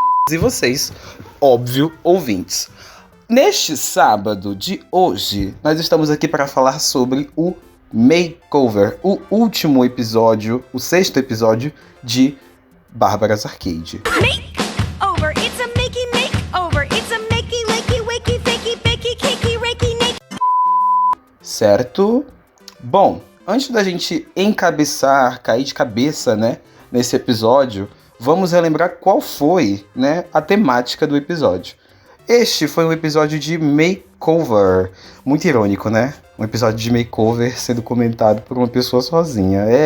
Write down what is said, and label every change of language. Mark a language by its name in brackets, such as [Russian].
[Portuguese] E vocês, óbvio, ouvintes. Neste sábado de hoje, nós estamos aqui para falar sobre o Makeover, o último episódio, o 6º episódio de Bárbaras Arcade. [English] Makeover, it's a makey makeover, it's a makey lakey wakey fakey bakey cakey rakey nakey. [Portuguese] Certo? Bom, antes da gente cair de cabeça, né, nesse episódio, vamos relembrar qual foi, né, a temática do episódio. Este foi um episódio de makeover. Muito irônico, né? Um episódio de makeover sendo comentado por uma pessoa sozinha.